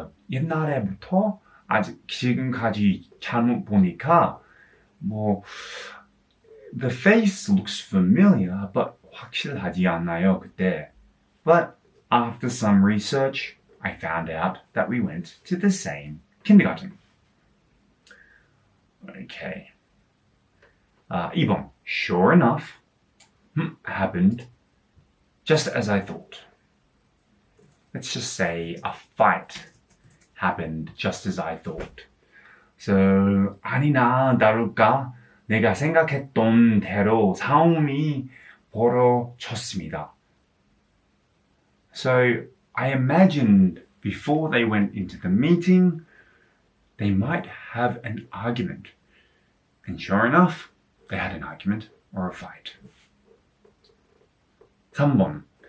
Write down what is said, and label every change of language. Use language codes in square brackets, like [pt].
[ko] 옛날에부터 아직 지금까지 잘못 보니까 [en] the face looks familiar, but [ko] 확실하지 않아요 그때. [en] But after some research, I found out that we went to the same kindergarten. Okay. 2번. Sure enough, happened just as I thought. Let's just say a fight happened just as I thought. [ko] So 아니나 다를까 내가 생각했던 대로 싸움이 벌어졌습니다. [en] So I imagined before they went into the meeting, they might have an argument. And sure enough, they had an argument or a fight. [ko] 3번.